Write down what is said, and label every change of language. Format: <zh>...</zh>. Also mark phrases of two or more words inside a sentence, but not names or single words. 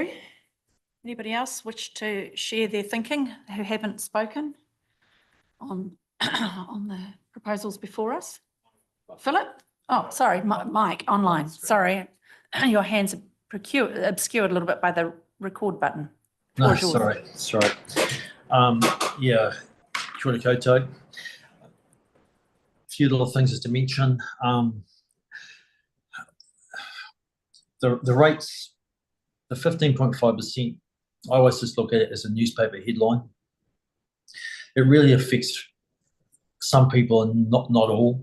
<en>Anybody else wish to share their thinking who haven't spoken on the proposals before us? Philip? Oh, sorry, Mike, online, sorry. Your hands are obscured a little bit by the record button. No, Floor's yours. sorry. Yeah,</en> <mi>kia ora koutou.</mi> <en>A few little things just to mention. The rates, the 15.5%, I always just look at it as a newspaper headline. It really affects some people and not all.</en>